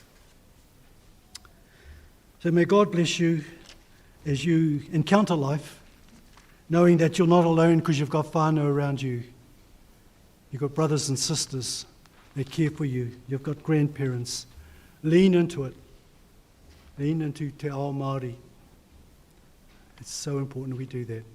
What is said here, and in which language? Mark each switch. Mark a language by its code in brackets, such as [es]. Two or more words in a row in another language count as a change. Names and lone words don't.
[en] So may God bless you as you encounter life, knowing that you're not alone because you've got whānau around you. You've got brothers and sisters that care for you. You've got grandparents. Lean into it. Lean into [mi] te ao Māori. [en] It's so important we do that.